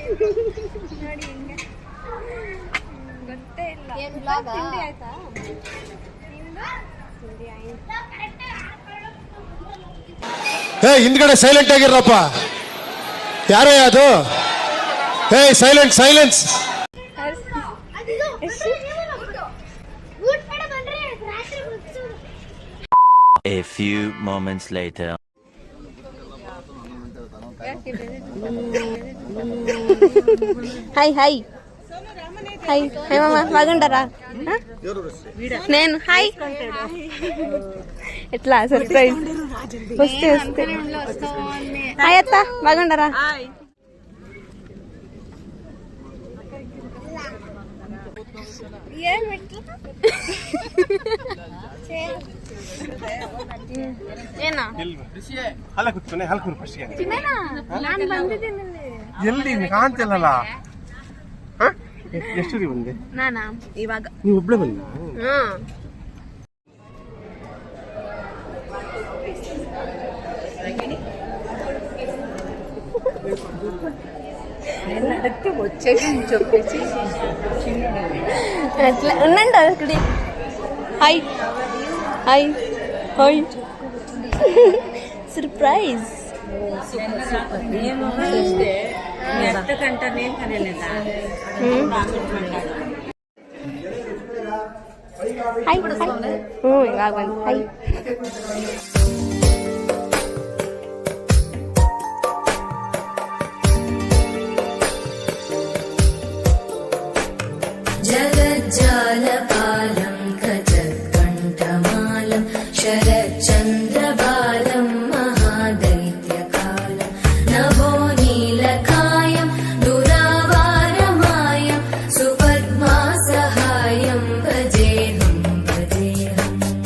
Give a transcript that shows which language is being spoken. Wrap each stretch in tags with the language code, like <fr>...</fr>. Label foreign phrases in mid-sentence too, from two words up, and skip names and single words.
<kn>ನೋಡಿ ಹಿಂಗೆ ಗೊತ್ತೇ ಇಲ್ಲ. ತಿಂಡಿ ಆಯ್ತಾ? ತಿಂಡಿ ಆಯ್ತು. ಹಿಂದ್ಗಡೆ ಸೈಲೆಂಟ್ ಆಗಿರಪ್ಪ. ಯಾರೇ ಅದು? ಸೈಲೆಂಟ್ ಸೈಲೆನ್ಸ್.</kn> <en>A few moments later.</en> <kn>ಹಾಯ್ ಹಾಯ್ ಹಾಯ್ ಹಾಯ್ ಮಾಮ,</kn> <te>బాగుంటారా? నేను హాయ్. ఎట్లా సర్ప్రైజ్ వస్తే వస్తే. హాయ్ అత్త, బాగుంటారా? ఏనా</te> <kn>ನಾನು ಬಂದಿದ್ದೀನಿ. ಎಲ್ಲಿ ಕಾಣ್ತಿಲ್ಲಲ್ಲ? ಎಷ್ಟು ಬಂದೆ? ನಾನಾ ಇವಾಗ ನೀವು ಒಬ್ಳೆ ಬಂದ?</kn> <te>అట్లా ఉండండి అక్కడి. హాయ్ హాయ్ హాయ్.</te> <kn>ಸರ್ಪ್ರೈಸ್. ಹಾಯ್ ಇವಾಗ ಬಂದು ಹಾಯ್.</kn> <sa>जगज्जालपालं गजत्कण्ठमालं शरच्चन्द्रबालं महादैत्यकालं नभोनीलकायं दुरावारमायं सुपद्मासहायं भजेऽहं भजेऽहम्</sa>